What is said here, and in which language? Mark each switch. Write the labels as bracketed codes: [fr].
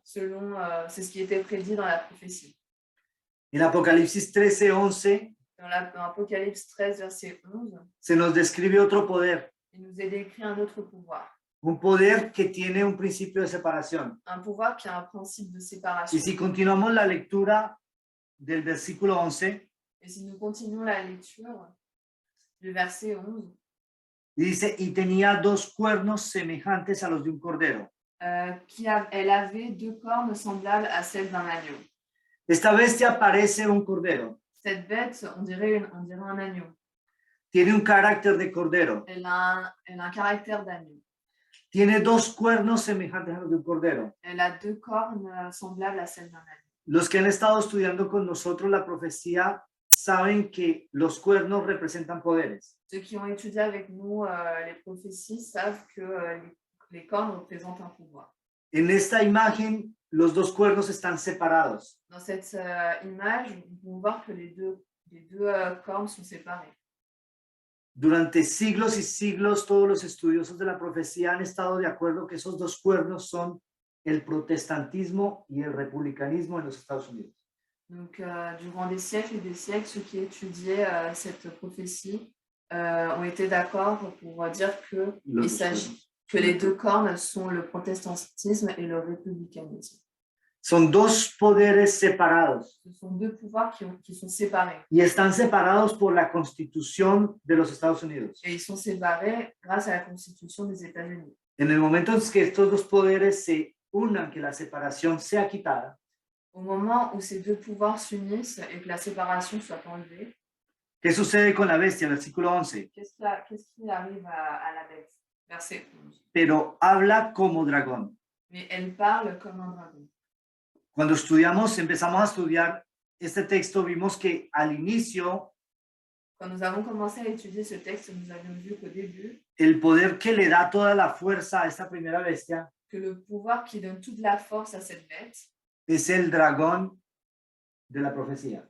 [fr] Selon, c'est ce qui était prédit dans la prophétie. [es] En Apocalipsis 13:11 [fr] Dans l'Apocalypse 13, verset 11, [es] se nos describe otro poder, [fr] il nous est décrit un autre pouvoir. [es] un poder que tiene un principio de separación. [fr] Un pouvoir qui a un principe de séparation. [es] Y si continuamos la lectura del versículo 11, [fr] Et si nous continuons la lecture du verset 11, [es] dice, y tenía dos cuernos semejantes a los de un cordero. [fr] elle avait deux cornes semblables à celles d'un agneau. [es] Esta bestia parece un cordero, [fr] Cette bête, on dirait un agneau. [es] tiene un carácter de cordero, [fr] Elle a un caractère d'agneau. [es] tiene dos cuernos semejantes a los de un cordero. [fr] Elle a deux cornes semblables à celles d'un agneau. [es] Los que han estado estudiando con nosotros la profecía saben que los cuernos representan poderes. [fr] Ceux qui ont étudié avec nous les prophéties savent que les cornes représentent un pouvoir. [es] En esta imagen, los dos cuernos están separados. [fr] Dans cette image, nous pouvons voir que les deux cornes sont séparées. [es] Durante siglos y siglos, todos los estudiosos de la profecía han estado de acuerdo que esos dos cuernos son el protestantismo y el republicanismo en los Estados Unidos. [fr] Donc, durant des siècles et des siècles, ceux qui étudiaient cette prophétie ont été d'accord pour dire qu'il s'agit que les deux cornes sont le protestantisme et le républicanisme. [es] Son dos poderes separados [fr] Ce sont deux pouvoirs qui sont séparés. [es] y están separados por la Constitución de los Estados Unidos. [fr] Et ils sont séparés grâce à la Constitution des États-Unis. [es] En el momento en que estos dos poderes se unan, que la separación sea quitada, [fr] Au moment où ces deux pouvoirs s'unissent et que la séparation soit enlevée, [es] ¿qué sucede con la bestia? Versículo 11. [fr] qu'est-ce qui arrive à la bête? Verset 11. [es] Pero habla como dragón. [fr] Mais elle parle comme un dragon. [es] Cuando empezamos a estudiar este texto, vimos que al inicio, [fr] Quand nous avons commencé à étudier ce texte, nous avions vu qu'au début, [es] el poder que le da toda la fuerza a esta primera bestia [fr] que le pouvoir qui donne toute la force à cette bête, [es] es el dragón de la profecía,